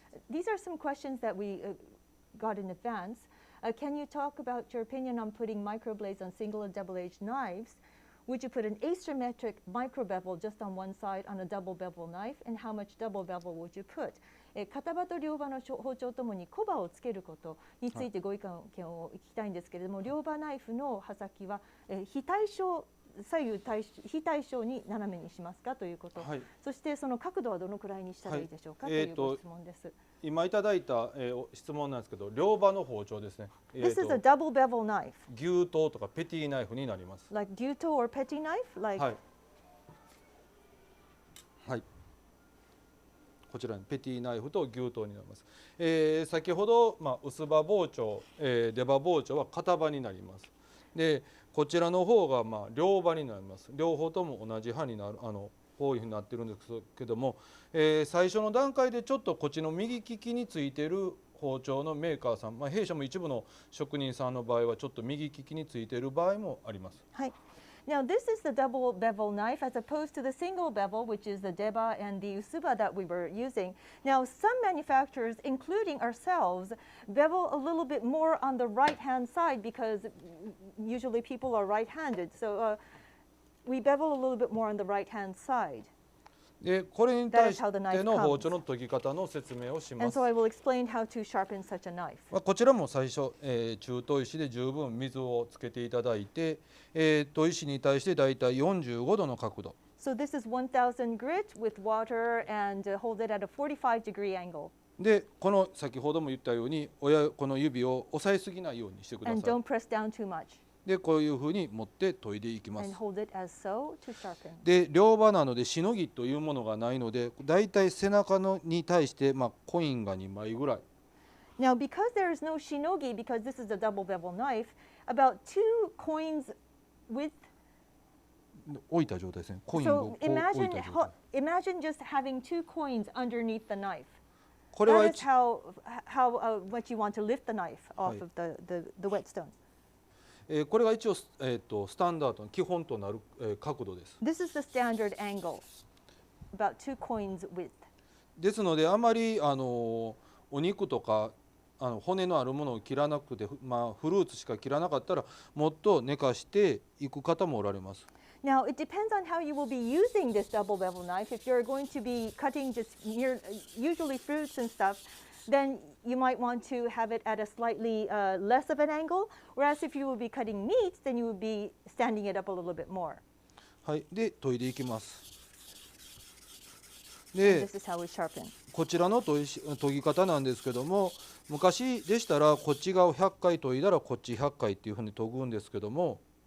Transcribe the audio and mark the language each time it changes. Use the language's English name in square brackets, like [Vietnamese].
[English] These are some questions that we got in advance. Can you talk about your opinion on putting microblades on single and double-edged knives? Would you put an asymmetric micro bevel just on one side on a double bevel knife? And how much double bevel would you put? [Japanese] 片刃と両刃の包丁ともにコバをつけることについてご意見を聞きたいんですけれども、両刃ナイフの刃先は非対称左右非対称に斜めにしますかということ、そしてその角度はどのくらいにしたらいいでしょうかというご質問です。今いただいた、質問なんですけど、両刃の包丁ですね。 [English] This is a double bevel knife. [Japanese] 牛刀とかペティナイフになります。 [English] Like 牛刀 or petty knife? Like [Japanese] はい。はい。こちらにペティナイフと牛刀になります。先ほど、薄刃包丁、出刃包丁は片刃になります。で、こちらの方が両刃になります。両方とも同じ刃になるこういうふうになってるんですけども、最初の段階でちょっとこっちの右利きについている包丁のメーカーさん、弊社も一部の職人さんの場合はちょっと右利きについている場合もあります。はい。 [English] Now this is the double bevel knife as opposed to the single bevel, which is the deba and the usuba that we were using. Now some manufacturers, including ourselves, bevel a little bit more on the right-hand side because usually people are right-handed. So we bevel a little bit more on the right-hand side. [Japanese] で、これに対しての包丁の研ぎ方の説明をします。 [English] And so I will explain how to sharpen such a knife. [Japanese] こちらも最初、中砥石で十分水をつけていただいて、砥石に対してだいたい45度の角度。 [English] So this is 1000 grit with water and hold it at a 45-degree angle. [Japanese] で、この先ほども言ったように、この指を押さえすぎないようにしてください。 [English] And don't press down too much. [Japanese] で、こういうふうに持って研いでいきます。 [English] And hold it as so to sharpen. [Japanese] で、両刃なのでしのぎというものがないので、だいたい背中に対してコインが2枚ぐらい。 [English] Now, because there is no shinogi, because this is a double bevel knife, about 2 coins width. [Japanese] 置いた状態ですね。コインをこう置いた状態。 [English] Imagine just having 2 coins underneath the knife. [Japanese] これは [English] That is how much you want to lift the knife off of the whetstone. [Japanese] これが一応、スタンダードの基本となる、角度です。 [English] This is the standard angle, about 2 coins width. [Japanese] ですのであまりお肉とか骨のあるものを切らなくて、フルーツしか切らなかったらもっと寝かしていく方もおられます。 [English] Now, it depends on how you will be using this double bevel knife. If you're going to be cutting just usually fruits and stuff, then you might want to have it at a slightly less of an angle. Whereas if you will be cutting meat, then you would be standing it up a little bit more. [Japanese] はい、で研いでいきます。 [English] で、this is how we sharpen. [Japanese] こちらの研ぎ方なんですけども、昔でしたらこっち側を100回研いだらこっち100回っていうふうに研ぐんですけども。